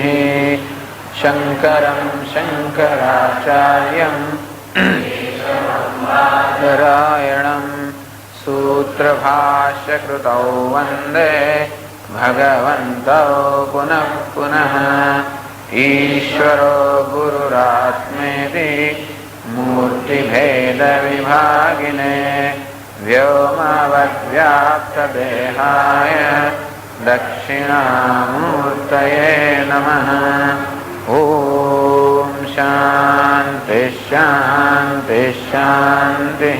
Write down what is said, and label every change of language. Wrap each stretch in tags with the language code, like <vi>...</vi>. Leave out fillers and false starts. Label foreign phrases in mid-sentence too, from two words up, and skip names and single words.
<sa>શંકરં શંકરાચાર્યં નારાયણં સૂત્રભાષ્યકૃતૌ વંદે ભગવन्तૌ પુનઃ પુનઃ. ईश्वरो गुरुरात्मेति मूर्तिभेदविभागिने व्योमवद्व्याप्तदेहाय दक्षिणामूर्तये नमः। ॐ शान्ति शान्ति शान्तिः।</sa>